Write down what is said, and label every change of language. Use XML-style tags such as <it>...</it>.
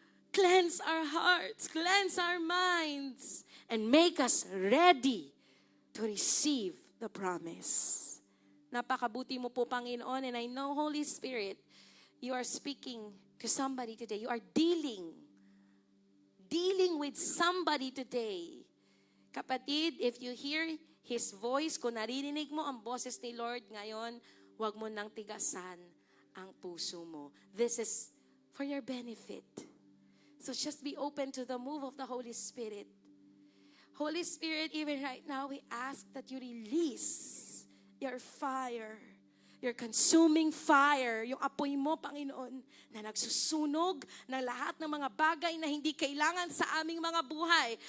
<en>Cleanse our hearts, cleanse our minds, and make us ready to receive the promise.</en> <tl>Napakabuti mo po,</tl> <en>Panginoon, and I know, Holy Spirit, you are speaking to somebody today. You are dealing with somebody today.</en> <tl>Kapatid,</tl> <en>if you hear His voice,</en> <tl>kung naririnig mo ang boses ni Lord ngayon, huwag mo nang tigasan ang puso mo.</tl> <en>This is for your benefit. So just be open to the move of the Holy Spirit. Holy Spirit, even right now, we ask that you release your fire, your consuming fire,</en> <tl>yung apoy mo, Panginoon, na nagsusunog ng lahat ng mga bagay na hindi kailangan sa aming mga buhay.</tl>